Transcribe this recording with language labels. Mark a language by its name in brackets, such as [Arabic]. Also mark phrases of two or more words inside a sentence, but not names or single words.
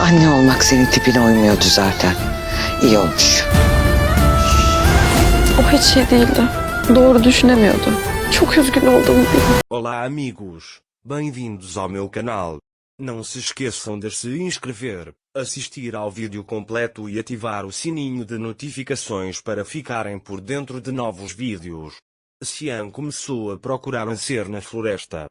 [Turkish] Anne olmak senin tipine uymuyordu zaten. İyi olmuş. O hiç iyi değildi. Doğru düşünemiyordu. Çok üzgün olduğumu biliyorum. [Portuguese] Olá amigos, bem-vindos ao meu canal. Não se esqueçam de se inscrever, assistir ao vídeo completo e ativar o sininho de notificações para ficarem por dentro de novos vídeos. Cian começou a procurar Anser na floresta.